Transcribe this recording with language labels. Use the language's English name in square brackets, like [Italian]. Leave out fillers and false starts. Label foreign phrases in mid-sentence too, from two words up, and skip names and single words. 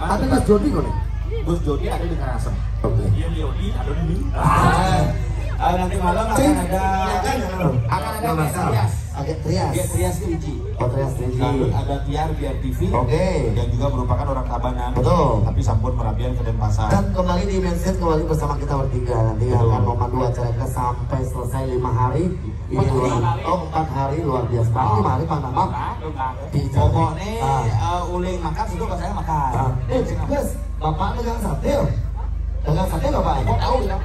[Indonesian] Ada Mas Jody kok nih? Gus Jody ada di Karangasem. Oke. Iya, Jody ada di sini. Nanti malam akan ada Trias Triji. Oh, Trias Triji. Lalu ada Tiar Biar TV. Oke. Yang juga merupakan orang Tabanan. Betul. Tapi [Balinese] sampun merabian [Indonesian] ke Denpasar. Dan kembali di mention kembali bersama kita bertiga. Nanti akan memandu acara kita sampai selesai 5 hari. Ini 4 hari luar biasa. 5 hari Pak Nama. Pokoknya uling makan situ saya makan. Guys, Bapak dagang sate. Dagang sate Bapak. Kok tahu ya?